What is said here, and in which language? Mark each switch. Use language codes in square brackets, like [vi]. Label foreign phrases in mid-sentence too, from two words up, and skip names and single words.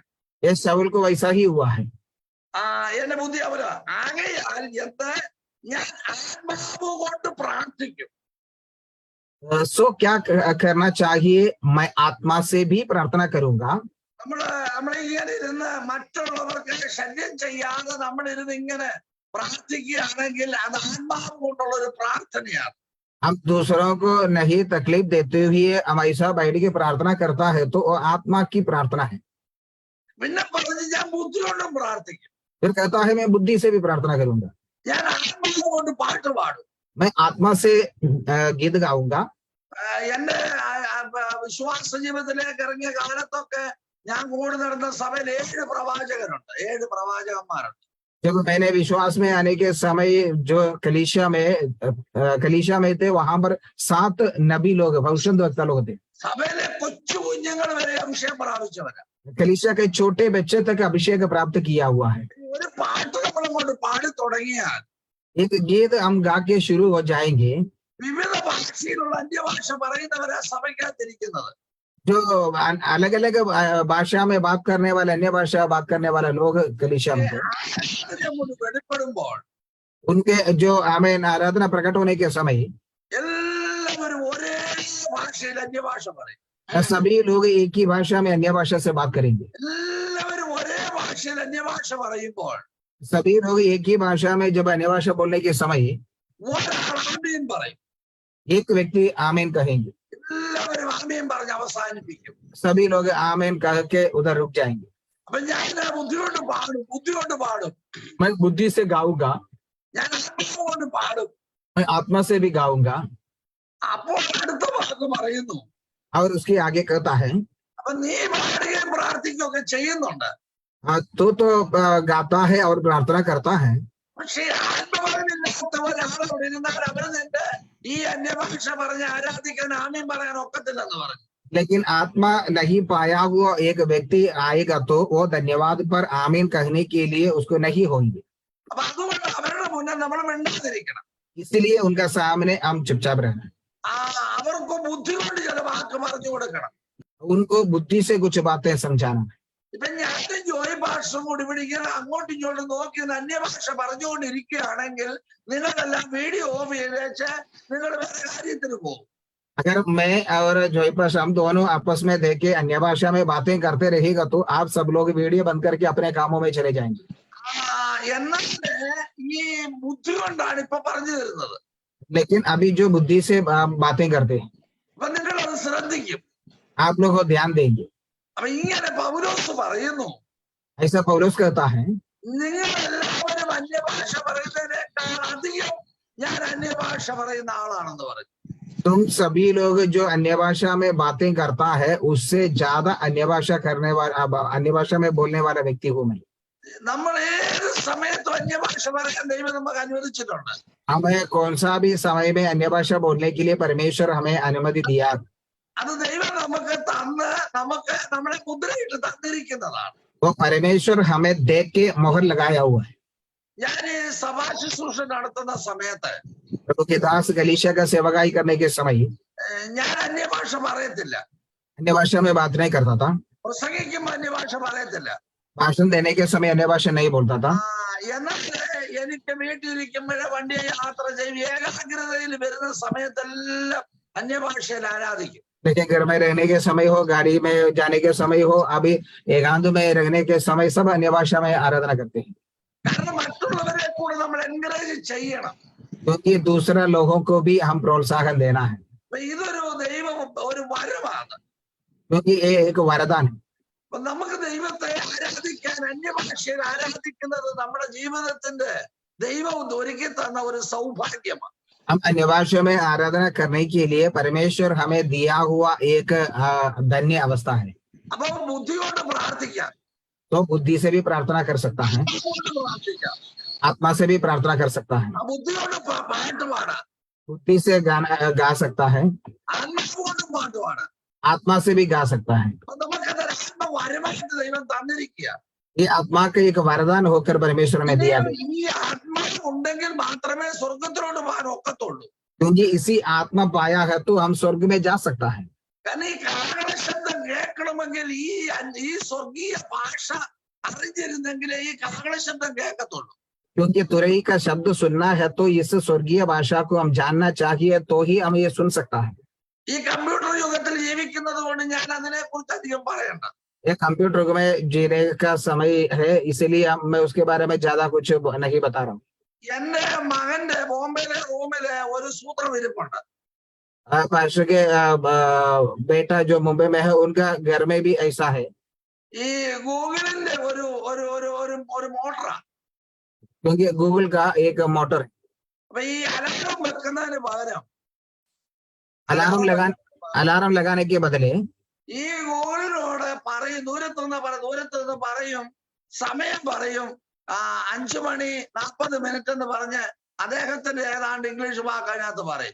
[hi] ये शाऊल को वैसा ही हुआ है। [ml] എന്റെ ബുദ്ധി അവര ആകെയാൽ എന്ത്, ഞാൻ ആത്മാവ് കൊണ്ട് പ്രാർത്ഥിക്കും. [hi] सो क्या करना चाहिए? मैं आत्मा से भी प्रार्थना करूंगा। [ml] നമ്മളിങ്ങനെ ഇരുന്ന് മറ്റുള്ളവർക്ക് ശല്യം ചെയ്യാതെ നമ്മളിരുന്ന് ഇങ്ങനെ പ്രാർത്ഥിക്കുകയാണെങ്കിൽ അത് ആത്മാവ് കൊണ്ടുള്ള ഒരു പ്രാർത്ഥനയാണ്. [hi] हम दूसरों को नहीं तकलीफ देते हुए हम ऐसा बैठ के प्रार्थना करता है तो वो आत्मा की प्रार्थना है। [ml] പിന്നെ പറഞ്ഞ് ഞാൻ ബുദ്ധി കൊണ്ടും പ്രാർത്ഥിക്കും. [hi] फिर कहता है मैं बुद्धि से भी प्रार्थना करूंगा, [ml] ഞാൻ ആത്മാവ് കൊണ്ട് പാട്ട് പാടും. [hi] मैं आत्मा से गीत गाऊंगा। [ml] എന്റെ വിശ്വാസ ജീവിതത്തിലേക്ക് ഇറങ്ങിയ കാലത്തൊക്കെ ഞാൻ കൂടി നടന്ന സഭയിൽ 7 പ്രവാചകരുണ്ട്, 7 പ്രവാചകന്മാരുണ്ട്. [hi] जब मैंने विश्वास में आने के समय जो कलीसिया में थे, वहां पर 7 नबी लोग, भविष्यद्वक्ता लोग थे। [ml] സഭയിലെ കൊച്ചു കുഞ്ഞുങ്ങൾ വരെ അഭിഷേകം പ്രാപിച്ചവരാ. [hi] कलीसिया के छोटे बच्चे तक अभिषेक प्राप्त किया हुआ है। [ml] ഒരു പാട്ട് നമ്മളങ്ങോട്ട് പാടി തുടങ്ങിയാൽ [hi] एक गीत हम गा के शुरू हो जाएंगे, [ml] വിവിധ ഭാഷയിലുള്ള അന്യഭാഷ പറയുന്നവരാ സഭയ്ക്കകത്തിരിക്കുന്നത്. [hi] जो अलग अलग भाषा में बात करने वाले, अन्य भाषा बात करने वाले लोग कलीसिया में थे, [ml] അങ്ങോട്ട് വെളിപ്പെടുമ്പോൾ [hi] उनके जो आमीन आराधना प्रकट होने के समय [ml] എല്ലാവരും ഒരേ ഭാഷയിൽ അന്യഭാഷ പറയും. [hi] सभी लोग एक ही भाषा में अन्य भाषा से बात करेंगे. [ml] എല്ലാവരും ഒരേ ഭാഷയിൽ അന്യഭാഷ പറയുമ്പോൾ [hi] सभी लोग एक ही भाषा में जब अन्य भाषा बोलने के समय [ml] ഒരാൾ ആമേൻ പറയും, [hi] एक व्यक्ति आमीन कहेंगे, [ml] എല്ലാവരും ആമേൻ പറഞ്ഞ് അവസാനിപ്പിക്കും. [hi] सभी लोग आमीन कह के उधर रुक जाएंगे. [ml] അപ്പൊ ഞാൻ ബുദ്ധി കൊണ്ട് പാടും, [hi] मैं बुद्धि से गाऊंगा, [ml] ഞാൻ ആത്മാവ് കൊണ്ട് പാടും. [hi] मैं आत्मा से भी गाऊंगा. [ml] അപ്പോൾ അടുത്ത വാക്ക് പറയുന്നു, [hi] और उसके आगे कहता है [ml] അപ്പൊ നീ പാടുകയും പ്രാർത്ഥിക്കുകയൊക്കെ ചെയ്യുന്നുണ്ട്, [hi] तो गाता है और प्रार्थना करता है, [ml] പക്ഷേ ആത്മാവിനില്ലാത്ത ഒരാളോട് ഇരുന്നാൽ അവര് നിന്റെ ഈ അന്യഭാഷ പറഞ്ഞ് ആരാധിക്കാൻ ആമേൻ പറയാൻ ഒക്കത്തില്ലെന്ന് പറഞ്ഞു. [hi] लेकिन आत्मा नहीं पाया हुआ एक व्यक्ति आएगा तो वो धन्यवाद पर आमीन कहने के लिए उसको नहीं होंगे. [ml] അപ്പൊ അതുകൊണ്ട് അവരുടെ മുന്നേ നമ്മൾ മിണ്ടാതിരിക്കണം. [hi] इसलिए उनका सामने हम चुपचाप रहना, [ml] അവർക്ക് ബുദ്ധി കൊണ്ട് ചില വാക്ക് പറഞ്ഞു കൊടുക്കണം. [hi] उनको बुद्धि से कुछ बातें समझाना. [ml] ഇപ്പൊ ഞാനും ജോയി ഭാഷ കൂടി പിടിക്കാൻ അങ്ങോട്ടും ഇങ്ങോട്ടും നോക്കി അന്യഭാഷ പറഞ്ഞുകൊണ്ടിരിക്കുകയാണെങ്കിൽ നിങ്ങളെല്ലാം [en] video off [ml] ചെയ്തേച്ച് നിങ്ങൾ വേറെ കാര്യത്തിന് പോകും. [hi] अगर मैं और जोई पास हम दोनों आपस में देखे अन्य भाषा में बातें करते रहेगा तो आप सब लोग वीडियो बंद करके अपने कामों में चले जाएंगे. [ml] എന്നാൽ ഈ ബുദ്ധി കൊണ്ടാണ് ഇപ്പൊ പറഞ്ഞു തരുന്നത്. [hi] लेकिन अभी जो बुद्धि से बातें करते हैं [ml] അപ്പൊ നിങ്ങൾ അത് ശ്രദ്ധിക്കും. [hi] आप लोग को ध्यान देंगे. [ml] അപ്പൊ ഇങ്ങനെ പൗലോസ് പറയുന്നു, [hi] ऐसा पौलुस कहता है [ml] നിങ്ങൾ എല്ലാവരും അന്യഭാഷ പറയുന്നതിനേക്കാൾ അധികം ഞാൻ അന്യഭാഷ പറയുന്ന ആളാണെന്ന് പറഞ്ഞു. [hi] तुम सभी लोग जो अन्य भाषा में बातें करता है उससे ज्यादा अन्य भाषा करने वाला, अन्य भाषा में बोलने वाला व्यक्ति हूं मैं. [ml] നമ്മൾ ഏത് സമയത്തും അന്യഭാഷ പറയാൻ ദൈവം നമുക്ക് അനുവദിച്ചിട്ടുണ്ട്. [hi] हमें कौन सा भी समय में अन्य भाषा बोलने के लिए परमेश्वर हमें अनुमति दिया. [ml] അത് ദൈവം നമുക്ക് തന്ന് നമുക്ക് നമ്മളെ മുദ്രയിട്ട് തന്നിരിക്കുന്നതാണ്. [hi] वो परमेश्वर हमें देख के मोहर लगाया हुआ है. [ml] ഞാൻ ഈ സഭാ ശുശ്രൂഷ നടത്തുന്ന സമയത്ത് [hi] प्रभु के दास कलीसिया का सेवकाई करने के समय [ml] ഞാൻ അന്യഭാഷ പറയത്തില്ല, [hi] अन्य भाषा में बात नहीं करता था. [ml] പ്രസംഗിക്കുമ്പോ അന്യഭാഷ പറയത്തില്ല. [hi] भाषण देने के समय अन्य भाषा नहीं बोलता था. [ml] എന്നാൽ എനിക്ക് വീട്ടിലിരിക്കുമ്പോഴേ വണ്ടിയെ യാത്ര ചെയ്ത് ഏകാഗ്രതയിൽ വരുന്ന സമയത്തെല്ലാം അന്യഭാഷയിൽ ആരാധിക്കും. [hi] लेकिन घर में रहने के समय हो, गाड़ी में जाने के समय हो, अभी एकांत में रहने के समय सब अन्य भाषा में आराधना करते हैं. [ml] കാരണം മറ്റുള്ളവരെ കൂടെ നമ്മൾ എൻകറേജ് ചെയ്യണം. [hi] क्योंकि दूसरा लोगों को भी हम प्रोत्साहन देना है, [ml] അപ്പൊ ഇതൊരു ദൈവം ഒരു വരമാണ്. [hi] क्योंकि ये एक वरदान है. [ml] അപ്പൊ നമുക്ക് ദൈവത്തെ ആരാധിക്കാൻ അന്യഭാഷയിൽ ആരാധിക്കുന്നത് നമ്മുടെ ജീവിതത്തിന്റെ ദൈവം ഒരുക്കി തന്ന ഒരു സൗഭാഗ്യമാണ്. [hi] हम अन्य भाषा में आराधना करने के लिए परमेश्वर हमें दिया हुआ एक धन्य अवस्था है. [ml] അപ്പൊ ബുദ്ധി കൊണ്ട് പ്രാർത്ഥിക്കാം, [hi] तो बुद्धि से भी प्रार्थना कर सकता है, [ml] പ്രാർത്ഥിക്കാം, [hi] आत्मा से भी प्रार्थना कर सकता है, [ml] ബുദ്ധി കൊണ്ട് പാട്ട് പാടാം, [hi] बुद्धि से गाना गा सकता है, [ml] ആത്മാവ് കൊണ്ടും പാട്ട് പാടാം. [hi] आत्मा से भी गा सकता है. [ml] അപ്പൊ നമുക്കത് ആത്മവരമായിട്ട് ദൈവം തന്നിരിക്കുക. [hi] ये आत्मा का एक वरदान होकर परमेश्वर में दिया गया. [ml] ഈ ആത്മാവ് ഉണ്ടെങ്കിൽ മാത്രമേ സ്വർഗത്തിലോട്ട് പോകാൻ ഒക്കത്തുള്ളൂ. [hi] क्योंकि इसी आत्मा पाया है तो हम स्वर्ग में जा सकता है. [ml] കാരണം ഈ കാഹള ശബ്ദം കേൾക്കണമെങ്കിൽ ഈ സ്വർഗീയ ഭാഷ അറിഞ്ഞിരുന്നെങ്കിലേ ഈ കാഹള ശബ്ദം കേൾക്കത്തുള്ളൂ. [hi] क्योंकि तुरई का शब्द सुनना है तो इस स्वर्गीय भाषा को हम जानना चाहिए तो ही हम ये सुन सकता है. [ml] ഈ കമ്പ്യൂട്ടർ യുഗത്തിൽ ജീവിക്കുന്നത് കൊണ്ട് ഞാൻ അതിനെ കുറിച്ച് അധികം പറയണ്ട. [hi] ये कंप्यूटर युग में जीने का समय है, इसलिए मैं उसके बारे में ज्यादा कुछ नहीं बता रहा हूँ. [ml] എന്റെ മകന്റെ ബോംബെയിലെ റൂമിലെ ഒരു സൂത്രം ഇരിപ്പുണ്ട്. [hi] पास्टर के बेटा जो मुंबई में है उनका घर में भी ऐसा है. [ml] ഈ ഗൂഗിളിന്റെ ഒരു ഒരു ഒരു ഒരു ഒരു മോട്ടറാ. [hi] क्योंकि गूगल का एक मोटर है. [ml] അപ്പൊ ഈ അലാറം വെക്കുന്നതിന് പകരം [hi] अलार्म लगाने के बदले [ml] ഈ ഗൂഗിളിനോട് പറയും, ദൂരത്തുനിന്ന് പറയും, സമയം പറയും, 5:40 എന്ന് പറഞ്ഞ് അദ്ദേഹത്തിന്റെ ഏതാണ്ട് ഇംഗ്ലീഷ് വാക്ക് അതിനകത്ത് പറയും.